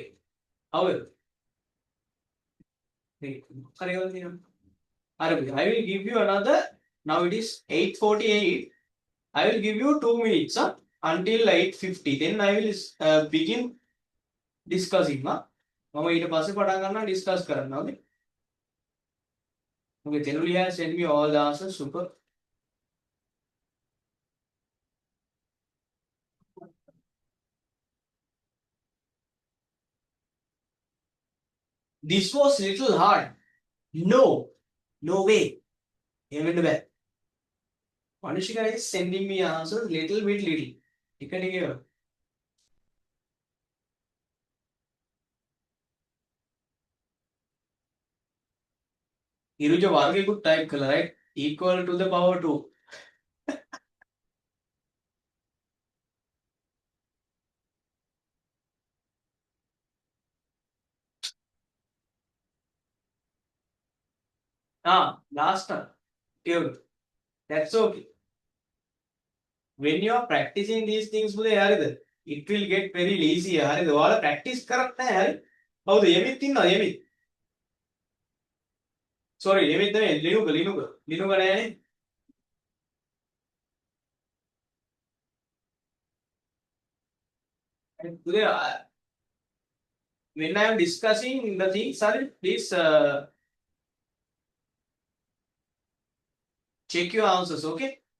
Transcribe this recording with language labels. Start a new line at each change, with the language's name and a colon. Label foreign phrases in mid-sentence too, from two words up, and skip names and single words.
English: However, I will give you another. Now it is 8:48. I will give you 2 minutes until 8:50. Then I will begin discussing.
Sinhala: මම ඊට පස්සේ පටන් ගන්නවා discuss කරන්න.
English: Okay. Okay. Telulia send me all the answers. Super. This was little hard. No. No way. Even the bad. Manishika is sending me answers little bit little. Here. Iruja vargeකුත් type කළා right? Equal to the power 2. Last one. Okay. That's okay. When you are practicing these things, හරිද? it will get very lazy.
Sinhala: හරිද? ඔයාලා practice කරන්නේ නැහැ. හරි? කවුද? යෙමිත් ඉන්නවද? යෙමිත්. Sorry, යෙමිත් නෙමෙයි. ලිනුක නෑනේ.
English: Today, when I am discussing the things, please check your answers, okay?